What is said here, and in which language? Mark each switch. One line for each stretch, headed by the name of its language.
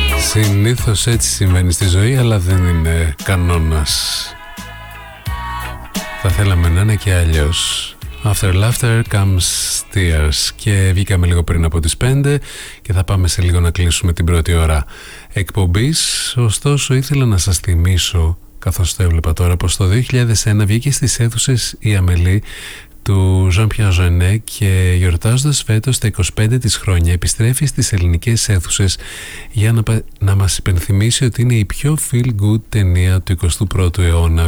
Greek: Συνήθως έτσι συμβαίνει στη ζωή, αλλά δεν είναι κανόνας. Θα θέλαμε να είναι και αλλιώς.
English: After laughter comes tears.
Greek: Και βγήκαμε λίγο πριν από τις 5 και θα πάμε σε λίγο να κλείσουμε την πρώτη ώρα εκπομπής. Ωστόσο ήθελα να σας θυμίσω, καθώς το έβλεπα τώρα, πως το 2001 βγήκε στις αίθουσες η Αμελή του Ζαν Πιαζονέ και γιορτάζοντας φέτος τα 25 της χρόνια επιστρέφει στις ελληνικές αίθουσες για να μας υπενθυμίσει ότι είναι η πιο feel good ταινία του 21ου αιώνα.